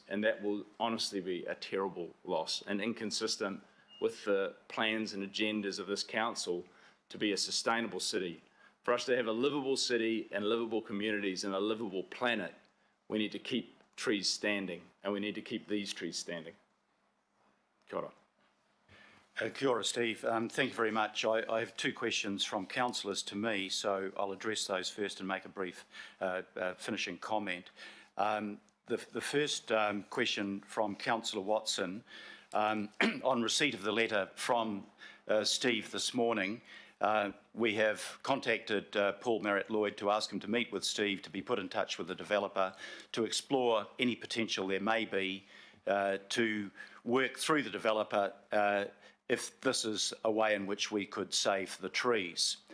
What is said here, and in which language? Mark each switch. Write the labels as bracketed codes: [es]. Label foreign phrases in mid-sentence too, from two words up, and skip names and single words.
[en] And that will honestly be a terrible loss and inconsistent with the plans and agendas of this council to be a sustainable city. For us to have a livable city and livable communities and a livable planet, we need to keep trees standing, and we need to keep these trees standing. [mi] Kia ora. Kia ora, [en] Steve. Thank you very much. I have two questions from councillors to me, so I'll address those first and make a brief finishing comment. The first question from Councillor Watson, on receipt of the letter from Steve this morning, we have contacted Paul Marriott-Lloyd to ask him to meet with Steve to be put in touch with the developer to explore any potential there may be to work through the developer if this is a way in which we could save the trees.